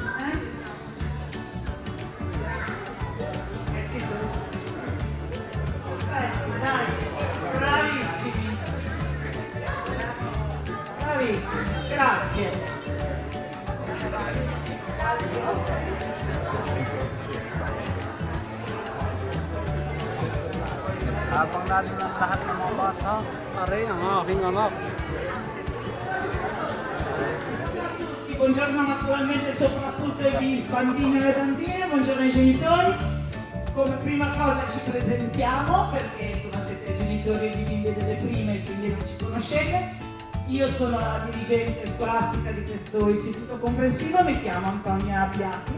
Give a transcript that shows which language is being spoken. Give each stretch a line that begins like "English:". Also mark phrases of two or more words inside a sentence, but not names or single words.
Italian: Sì, sono. Dai, bravissimi. Bravissimi, grazie.
Filipino: Tapang natin ang lahat ng mga bata. Pare, ang aking anak.
Italian: Buongiorno naturalmente soprattutto ai bambini e alle bambine, buongiorno ai genitori. Come prima cosa ci presentiamo perché insomma siete genitori di bimbi e delle prime e quindi non ci conoscete. Io sono la dirigente scolastica di questo istituto comprensivo, mi chiamo Antonia Abbiati.